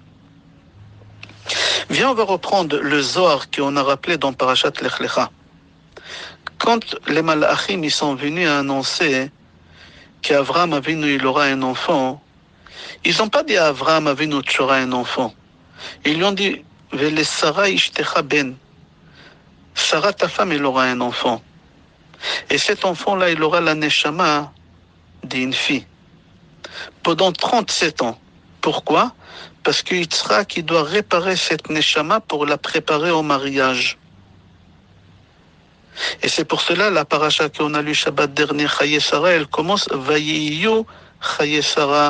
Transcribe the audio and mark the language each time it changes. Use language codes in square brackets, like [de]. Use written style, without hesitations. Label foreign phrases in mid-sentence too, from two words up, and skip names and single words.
[fr] Viens, on va reprendre le Zohar qu'on a rappelé dans Parashat Lech Lecha. Quand les Malachim ils sont venus annoncer qu'Avraham Avinu il aura un enfant, ils n'ont pas dit à Avraham Avinu tu auras un enfant. Ils lui ont dit [he] ולשרה אשתך בן. [fr] Sarah, ta femme, elle aura un enfant. Et cet enfant-là, il aura la neshama d'une fille. Pendant 37 ans. Pourquoi? Parce que Yitzhak, il doit réparer cette neshama pour la préparer au mariage. Et c'est pour cela, la paracha qu'on a lu Shabbat dernier, Chaye Sarah, elle commence [he] ויהיו חיי שרה.